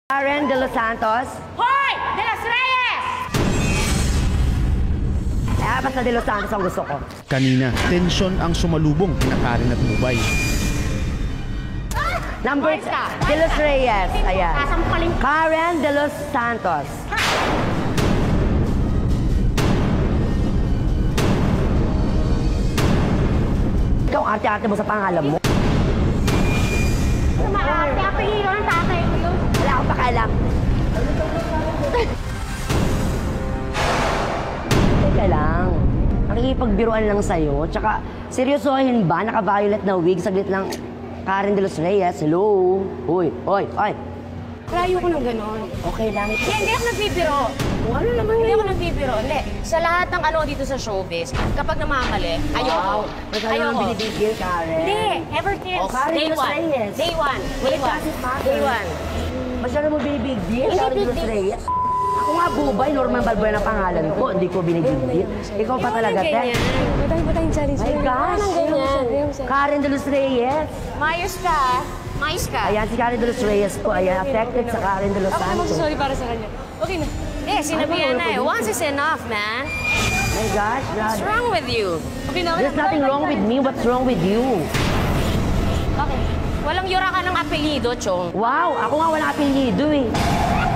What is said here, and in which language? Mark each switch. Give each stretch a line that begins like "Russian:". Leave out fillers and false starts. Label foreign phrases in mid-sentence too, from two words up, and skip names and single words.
Filipino: Karen De Los Santos. Hoy! De Los Reyes! Basta De Los Santos ang gusto ko. Kanina, tensyon ang sumalubong kina Karen at Bubay. Number De Los Reyes. Ayan. Sasampaling. Karen De Los Santos. Ikaw, arte-arte mo sa pangalan mo. Sumaarte. Apelyido ng tatay ko yun. Wala akong pakialam. Teka lang. Nakikipagbiruan lang sa'yo. Tsaka, seryosohin ba? Naka-violet na wig. Saglit lang. Karen De Los Reyes. Hello? Uy, oy, oy. Layo ko ng ganon. Okay lang. Hindi ako nagbibiro. Ano naman Hindi ako nagbibiro. Hindi. Sa lahat ng ano dito sa showbiz, kapag namamali, ayoko. Ayoko. Binibigil, Karen. Hindi.
English: Ever since.
Filipino: Oh, Karen Day De Los one. Reyes.
English: Day one. Day one. Day one.
Filipino: Masyado mo binibigil, Hindi Karen De Los
English: big deal.
Filipino: Reyes. Ako nga, Bubay, Norman Balbuena na pangalan ko. Hindi ko binibigil. Ikaw pa talaga, te. Batang challenge.
English: My gosh.
Filipino: Karen De Los Reyes. Mayos ka. Mayos ka. Ayan, si Karen De Los Reyes po. Ayan, affected sa Karen De Los Ako naman Santos. sorry para sa kanya. Okay na. Eh, sinabihan na eh.
English: Once is enough, man. My gosh, What's God. wrong with you? Okay na. There's nothing wrong with me. What's wrong with you? Okay.
Filipino: Walang yura ka ng apelyido, Chong. Wow, ako nga wala apelyido eh.